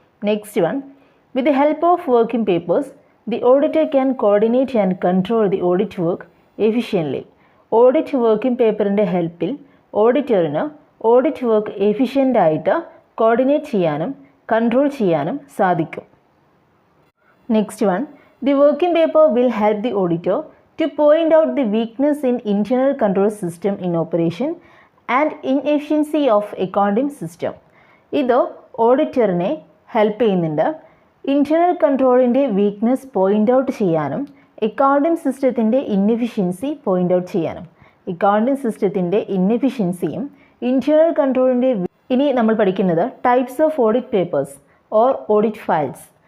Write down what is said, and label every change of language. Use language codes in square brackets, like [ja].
[en] Next one, with the help of working papers the auditor can coordinate and control the audit work efficiently. [ml] Audit working പേപ്പറിൻ്റെ ഹെൽപ്പിൽ ഓഡിറ്ററിന് audit work എഫിഷ്യൻ്റായിട്ട് coordinate ചെയ്യാനും control ചെയ്യാനും സാധിക്കും. [en] Next one, the working paper will help the auditor to point out the weakness in internal control system in operation and inefficiency of accounting system. [ml] ഇത് ഓഡിറ്ററിനെ help ചെയ്യുന്നുണ്ട് internal കൺട്രോളിൻ്റെ weakness point out ചെയ്യാനും accounting സിസ്റ്റത്തിൻ്റെ ഇന്നെഫിഷ്യൻസി point out ചെയ്യാനും. Accounting സിസ്റ്റത്തിൻ്റെ ഇന്നെഫിഷ്യൻസിയും internal കൺട്രോളിൻ്റെ ഇനി നമ്മൾ പഠിക്കുന്നത് types of audit papers or audit files.